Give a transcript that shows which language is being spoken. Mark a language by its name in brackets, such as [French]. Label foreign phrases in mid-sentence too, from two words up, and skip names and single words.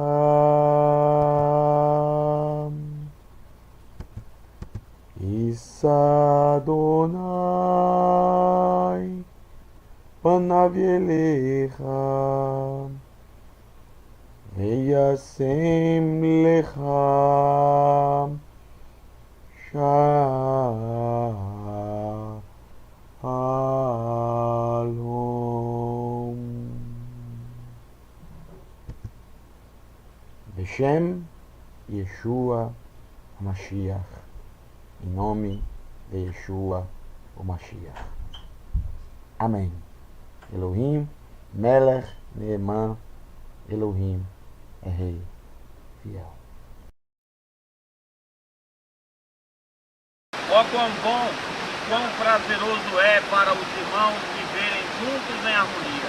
[Hebrew] ישא אדני פניו אליך וישם לך שלום. בשם ישוע המשיח. [Portuguese] Em nome de Yeshua, o Mashiach. Amém. [Hebrew] אלוהים, מלך, נאמן, [Portuguese] Elohim é Rei fiel. Ó quão bom, quão prazeroso é para os irmãos viverem juntos em harmonia.